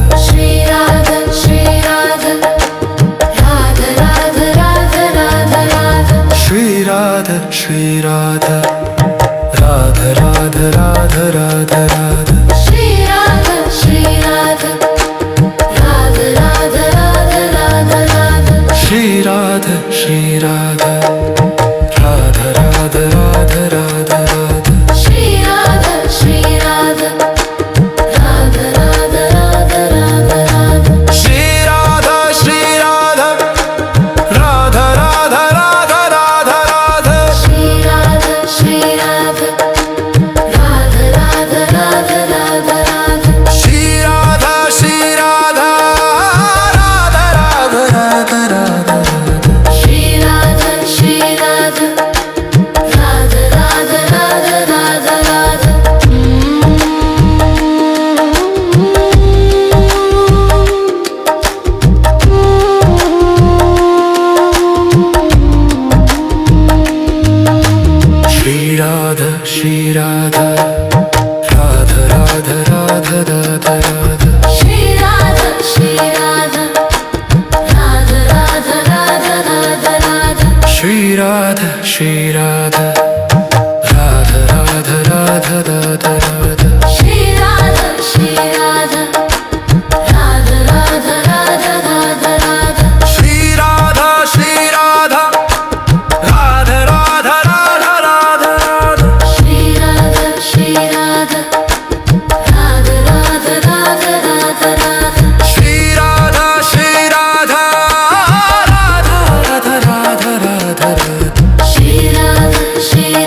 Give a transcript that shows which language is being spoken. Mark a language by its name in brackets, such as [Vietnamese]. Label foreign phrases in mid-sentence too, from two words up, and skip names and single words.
[Hindi] Shri Radha, Shri Radha, Radha Radha Radha Radha Radha. श्री राधा श्री राधा राधा राधा राधा राधा राधा Shri Radha, Shri Radha, Radha Radha Radha Radha Radha. श्री राधा श्री राधा राधा राधा राधा राधा राधा Shri Radha, Shri Radha, Radha Radha Radha Radha Radha. श्री राधा श्री राधा राधा राधा राधा राधा राधा Shri Radha, Shri Radha, Radha Radha Radha Radha Radha. श्री राधा श्री राधा राधा राधा राधा राधा Shri Radha, Shri Radha, Radha Radha Radha Radha Radha. श्री राधा श्री राधा राधा राधा राधा राधा राधा Shri Radha, Shri Radha, Radha Radha Radha Radha Radha. श्री राधा श्री राधा राधा राधा राधा राधा राधा Shri Radha, Shri Radha, Radha Radha Radha Radha Radha. श्री राधा श्री राधा राधा राधा राधा राधा राधा Shri Radha, Shri Radha, Radha Radha Radha Radha Radha. श्री राधा श्री राधा राधा राधा राधा राधा राधा Shri Radha, Shri